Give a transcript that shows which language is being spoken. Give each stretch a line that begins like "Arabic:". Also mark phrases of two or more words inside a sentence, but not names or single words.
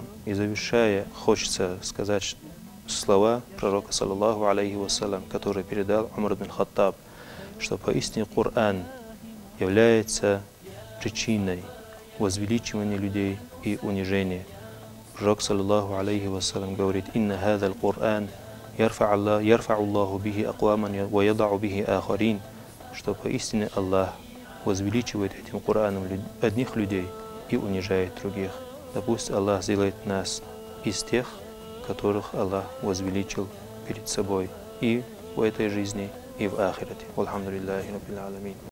Russian: И завершая, хочется сказать слова пророка
Arabic: صلى الله عليه وسلم,
Russian: который передал Умар ибн Хаттаб, что поистине Коран является причиной возвеличивания людей и унижения.
Arabic: Пророк صلى الله عليه وسلم говорит: «إن هذا القرآن يرفع الله به أقواما ويضع به آخرين»,
Russian: что поистине Аллах возвеличивает этим Кораном одних людей и унижает других. Да пусть Аллах сделает нас из тех, которых Аллах возвеличил перед собой и в этой жизни, и в ахирате.
Arabic: الحمد لله رب العالمين.